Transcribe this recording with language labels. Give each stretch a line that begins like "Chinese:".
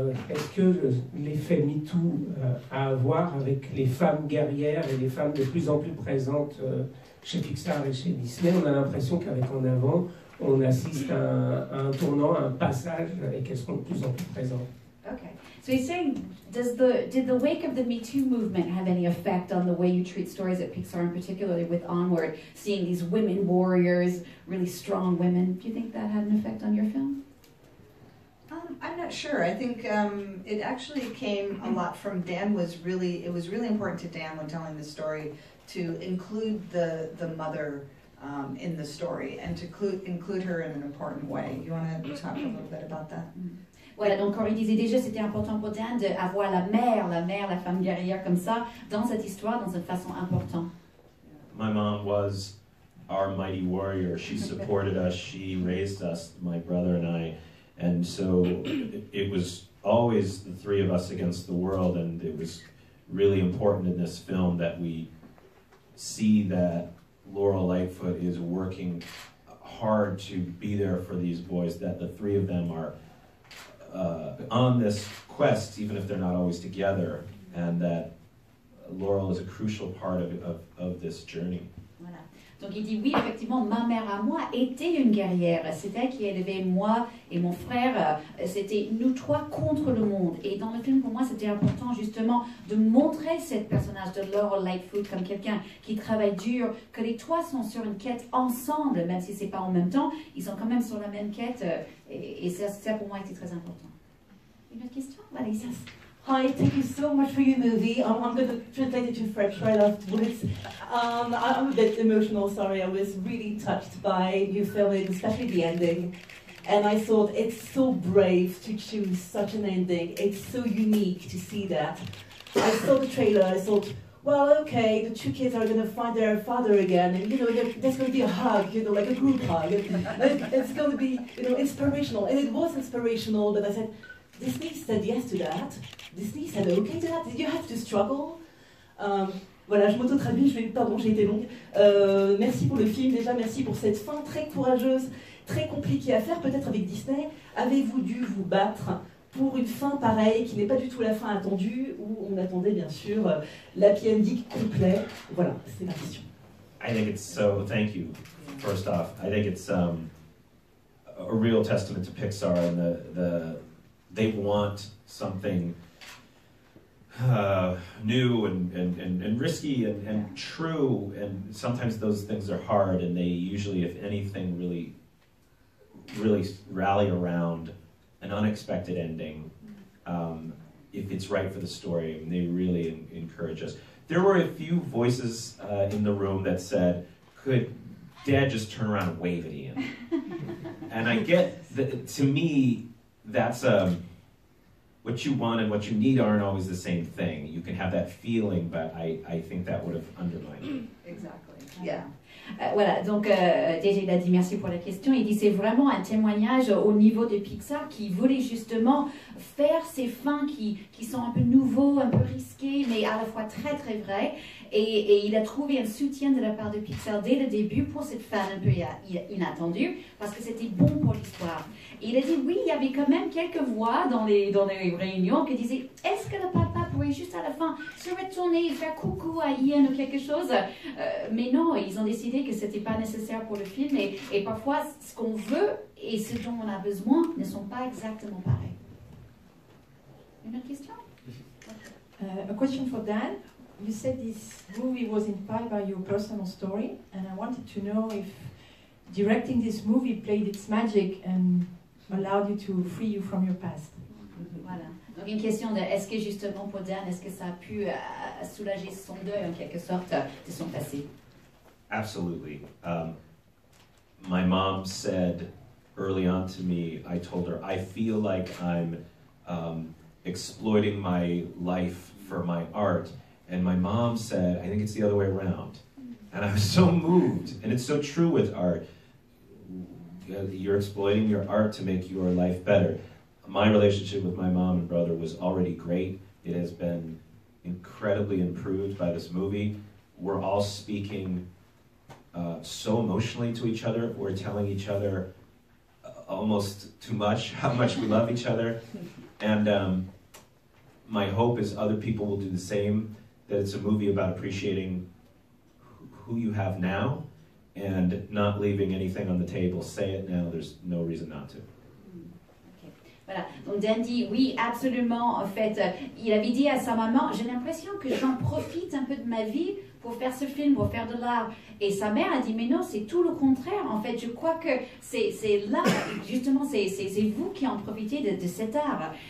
French: Est-ce que l'effet MeToo a à voir avec les femmes guerrières et les femmes de plus en plus présentes chez Pixar et chez Disney? On a l'impression qu'avec En Avant, on assiste à un tournant, à un passage, et qu'elles seront de plus en plus présentes.
English: Okay. So he's saying, did the wake of the Me Too movement have any effect on the way you treat stories at Pixar, and particularly with Onward, seeing these women warriors, really strong women? Do you think that had an effect on your film? I'm not sure. I think it actually came a lot from Dan. It was really important to Dan when telling the story to include the mother in the story and to include her in an important way. You want to talk a little bit about that?
French: Voilà, donc Corey disait déjà c'était important pour Dan d'avoir la mère, la femme guerrière comme ça, dans cette histoire, dans une façon importante.
English: My mom was our mighty warrior. She supported us, she raised us, my brother and I. And so it was always the three of us against the world, and it was really important in this film that we see that Laurel Lightfoot is working hard to be there for these boys, that the three of them are on this quest, even if they're not always together, and that Laurel is a crucial part of this journey.
French: Voilà. Donc il dit oui, effectivement, ma mère à moi était une guerrière. C'est elle qui élevait moi et mon frère. C'était nous trois contre le monde. Et dans le film, pour moi, c'était important justement de montrer ce personnage de Laurel Lightfoot comme quelqu'un qui travaille dur, que les trois sont sur une quête ensemble, même si c'est pas en même temps, ils sont quand même sur la même quête. Et ça pour moi, était très important. Une autre question, Valisa?
English: Hi, thank you so much for your movie. I'm going to translate it to French, I love bullets. I'm a bit emotional, sorry. I was really touched by your filming, especially the ending. And I thought it's so brave to choose such an ending. It's so unique to see that. I saw the trailer, I thought, well, okay, the two kids are going to find their father again, and there's going to be a hug, like a group hug. And it's going to be, inspirational. And it was inspirational, but I said, Disney said yes to that. Disney said okay to that. Did you have to struggle?
French: Voilà, je m'auto-traduis, pardon, j'ai été longue. Merci pour le film déjà, merci pour cette fin très courageuse, très compliquée à faire, peut-être avec Disney. Avez-vous dû vous battre pour une fin pareille, qui n'est pas du tout la fin attendue, où on attendait bien sûr l'happy ending complet? Voilà, c'est ma question.
English: I think it's so, thank you, first off. I think it's a real testament to Pixar and they want something new and risky and true, and sometimes those things are hard, and they usually, if anything, really rally around an unexpected ending. If it's right for the story, and they really encourage us. There were a few voices in the room that said, could Dad just turn around and wave at Ian? And I get, to me, that's what you want and what you need aren't always the same thing. You can have that feeling, but I think that would have undermined it. Exactly. Yeah.
French: Voilà, donc déjà il a dit merci pour la question. Il dit c'est vraiment un témoignage au niveau de Pixar qui voulait justement faire ces fins qui sont un peu nouveaux, un peu risqués, mais à la fois très très vrais. Et il a trouvé un soutien de la part de Pixar dès le début pour cette fin un peu inattendue, parce que c'était bon pour l'histoire. Et il a dit oui, il y avait quand même quelques voix dans les réunions qui disaient est-ce que le papa pourrait juste à la fin se retourner et faire coucou à Ian ou quelque chose, mais non, ils ont décidé que c'était pas nécessaire pour le film, et parfois ce qu'on veut et ce dont on a besoin ne sont pas exactement pareils. Une autre question?
English: A question for Dan. You said this movie was inspired by your personal story, and I wanted to know if directing this movie played its magic and allowed you to free you from your past.
French: Voilà. Donc une question de est-ce que justement pour Dan, est-ce que ça a pu soulager son deuil en quelque sorte de son passé?
English: Absolutely. My mom said early on to me, I told her, I feel like I'm exploiting my life for my art. And my mom said, I think it's the other way around. And I was so moved. And it's so true with art. You're exploiting your art to make your life better. My relationship with my mom and brother was already great. It has been incredibly improved by this movie. We're all speaking so emotionally to each other. We're telling each other almost too much how much we love each other. And my hope is other people will do the same, that it's a movie about appreciating who you have now and not leaving anything on the table. Say it now, there's no reason not to. Okay.
French: Voilà, donc Dan dit oui, absolument. En fait, il avait dit à sa maman, j'ai l'impression que j'en profite un peu de ma vie pour faire ce film, pour faire de l'art. Et sa mère a dit, mais non, c'est tout le contraire. En fait, je crois que c'est là, justement, c'est vous qui en profitez de cet art.